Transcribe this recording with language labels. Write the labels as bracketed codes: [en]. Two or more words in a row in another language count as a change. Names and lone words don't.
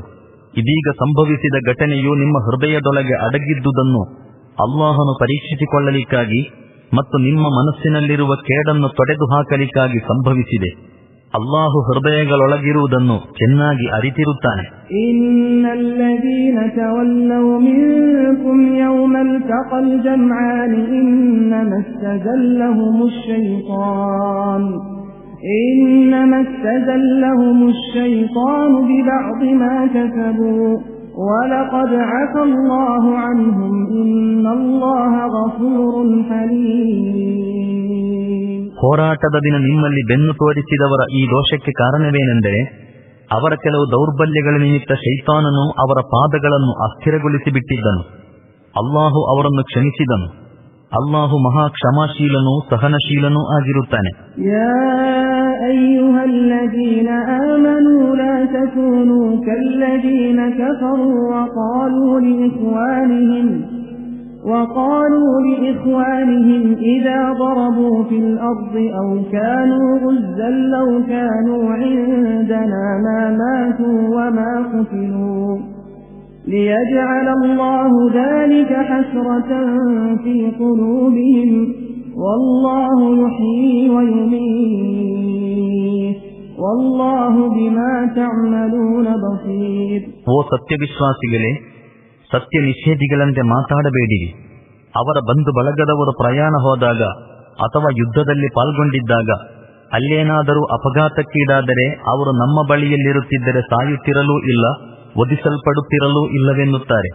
[kn] ಇದೀಗ ಸಂಭವಿಸಿದ ಘಟನೆಯು ನಿಮ್ಮ ಹೃದಯದೊಳಗೆ ಅಡಗಿದ್ದುದನ್ನು ಅಲ್ಲಾಹನು ಪರೀಕ್ಷಿಸಿಕೊಳ್ಳಲಿಕ್ಕಾಗಿ ಮತ್ತು ನಿಮ್ಮ ಮನಸ್ಸಿನಲ್ಲಿರುವ ಕೇಡನ್ನು ತೊಡೆದು ಹಾಕಲಿಕ್ಕಾಗಿ ಸಂಭವಿಸಿದೆ. ಅಲ್ಲಾಹು ಹೃದಯಗಳೊಳಗಿರುವುದನ್ನು ಚೆನ್ನಾಗಿ ಅರಿತಿರುತ್ತಾನೆ. [ar] إن الذين تولوا منكم يوم التقى الجمعان إنما استزلهم الشيطان ببعض ما كسبوا ولقد عفا الله عنهم إن الله غفور حليم. [kn] ಹೋರಾಟದ ದಿನ ನಿಮ್ಮಲ್ಲಿ ಬೆನ್ನು ತೋರಿಸಿದವರ ಈ ದೋಷಕ್ಕೆ ಕಾರಣವೇನೆಂದರೆ ಅವರ ಕೆಲವು ದೌರ್ಬಲ್ಯಗಳ ನಿಮಿತ್ತ ಶೈತಾನನು ಅವರ ಪಾದಗಳನ್ನು ಅಸ್ಥಿರಗೊಳಿಸಿ ಬಿಟ್ಟಿದ್ದನು. ಅಲ್ಲಾಹು ಅವರನ್ನು ಕ್ಷಮಿಸಿದನು. ಅಲ್ಲಾಹು ಮಹಾ ಕ್ಷಮಾಶೀಲನೂ ಸಹನಶೀಲನೂ ಆಗಿರುತ್ತಾನೆ. [ar] يا أيها الذين آمنوا لا تكونوا كالذين كفروا وقالوا لإخوانهم إذا ضربوا في الأرض أو كانوا غزا لو كانوا عندنا ما ماتوا وما قتلوا ليجعل الله ذلك حسرة في قلوبهم والله يحيي ويميت والله بما تعملون بصير. [kn] ಓ ಸತ್ಯವಿಶ್ವಾಸಿಗಳೇ, ಸತ್ಯ ನಿಷೇಧಿಗಳಂತೆ ಮಾತಾಡಬೇಡಿರಿ. ಅವರ ಬಂಧು ಬಳಗದವರು ಪ್ರಯಾಣ ಹೋದಾಗ ಅಥವಾ ಯುದ್ಧದಲ್ಲಿ ಪಾಲ್ಗೊಂಡಿದ್ದಾಗ ಅಲ್ಲೇನಾದರೂ ಅಪಘಾತಕ್ಕೀಡಾದರೆ ಅವರು ನಮ್ಮ ಬಳಿಯಲ್ಲಿರುತ್ತಿದ್ದರೆ ಸಾಯುತ್ತಿರಲೂ ಇಲ್ಲ, ವಧಿಸಲ್ಪಡುತ್ತಿರಲೂ ಇಲ್ಲವೆನ್ನುತ್ತಾರೆ.